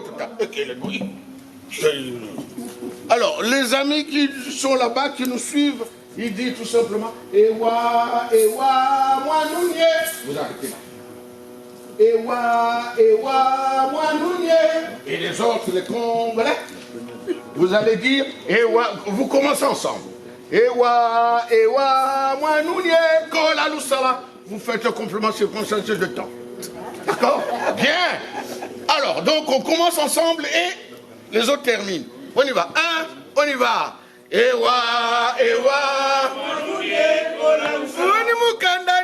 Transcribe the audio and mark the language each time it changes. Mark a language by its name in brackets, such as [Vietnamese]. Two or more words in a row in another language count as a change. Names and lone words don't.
[French] Alors, les amis qui sont là-bas, qui nous suivent, ils disent tout simplement [Lingala] Ewa, ewa, mwanunye. [French] Vous arrêtez là. [Lingala] Ewa, ewa, mwanunye. [French] Et les autres, les Congolais, vous allez dire Ewa, vous commencez ensemble. [Lingala] Ewa, ewa, mwanunye kola lusala. [French] Vous faites un complément circonstanciel de temps. D'accord? Bien. Alors, donc on commence ensemble et les autres terminent. On y va. Un, on y va. [Lingala] Ewa, ewa.